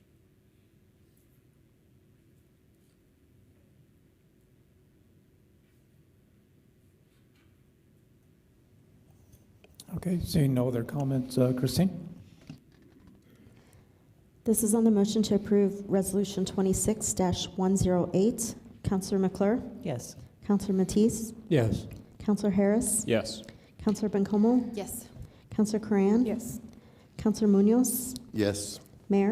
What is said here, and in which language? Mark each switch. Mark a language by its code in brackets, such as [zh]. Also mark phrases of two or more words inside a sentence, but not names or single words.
[en] Okay, seeing no other comments, Christine? This is on the motion to approve Resolution 26-108. Councilor McClure? Yes. Councilor Matisse? Yes. Councilor Harris? Yes. Councilor Bencomo? Yes. Councilor Corran? Yes. Councilor Munoz? Yes. Mayor?